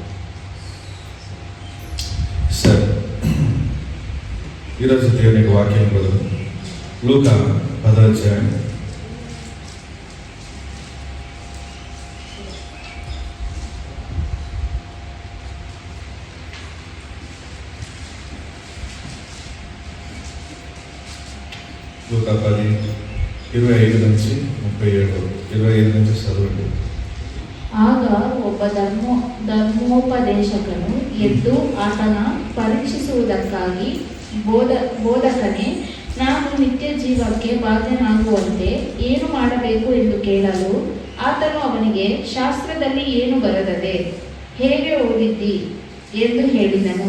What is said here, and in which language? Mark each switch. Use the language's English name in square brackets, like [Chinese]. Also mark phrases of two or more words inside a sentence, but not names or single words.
[Telugu] సరే, ఈరోజు దేవునికి వాక్యం బదులు లూకా 10వ అధ్యాయం లూకా 10:25 నుంచి 37. 25 నుంచి చదవండి. [Kannada] ಆಗ ಒಬ್ಬ ಧರ್ಮೋಪದೇಶಕನು ಎದ್ದು ಆತನ ಪರೀಕ್ಷಿಸುವುದಕ್ಕಾಗಿ ಬೋಧಕನೇ, ನಾನು ನಿತ್ಯ ಜೀವಕ್ಕೆ ಬಾಧ್ಯನಾಗುವಂತೆ ಏನು ಮಾಡಬೇಕು ಎಂದು ಕೇಳಲು, ಆತನು ಅವನಿಗೆ, ಶಾಸ್ತ್ರದಲ್ಲಿ ಏನು ಬರೆದದೆ, ಹೇಗೆ ಓದಿದ್ದಿ ಎಂದು ಹೇಳಿದನು.